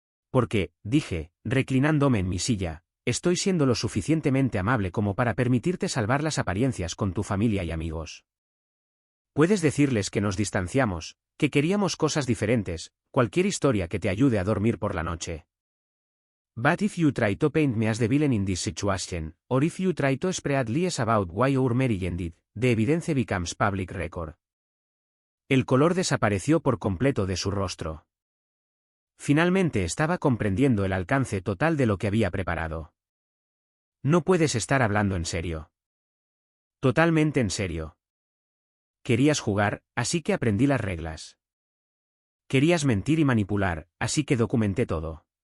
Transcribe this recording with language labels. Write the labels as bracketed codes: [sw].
[es] Porque, dije, reclinándome en mi silla, estoy siendo lo suficientemente amable como para permitirte salvar las apariencias con tu familia y amigos. Puedes decirles que nos distanciamos, que queríamos cosas diferentes, cualquier historia que te ayude a dormir por la noche. [en] But if you try to paint me as the villain in this situation, or if you try to spread lies about why our marriage ended, the evidence becomes public record. [es] El color desapareció por completo de su rostro. Finalmente estaba comprendiendo el alcance total de lo que había preparado. No puedes estar hablando en serio. Totalmente en serio. Querías jugar, así que aprendí las reglas. Querías mentir y manipular, así que documenté todo.